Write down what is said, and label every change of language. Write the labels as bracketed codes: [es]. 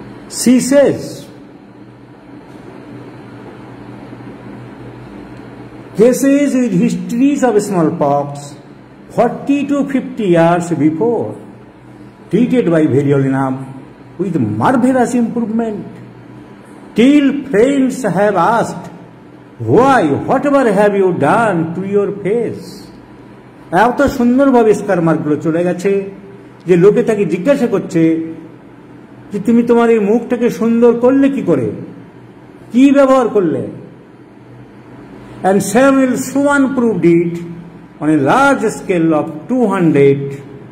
[en] She says, cases with histories of smallpox 40 to 50 years before, treated by Variolinum with marvelous improvement, till friends have asked, why, whatever have you done to your face? [bn] এত সুন্দরভাবে স্কার মার্কগুলো চলে গেছে যে লোকে তাকে জিজ্ঞাসা করছে যে তুমি তোমার এই মুখটাকে সুন্দর করলে কি করে, কি ব্যবহার করলে? [en] And Samuel Swan proved it on a large scale of 200.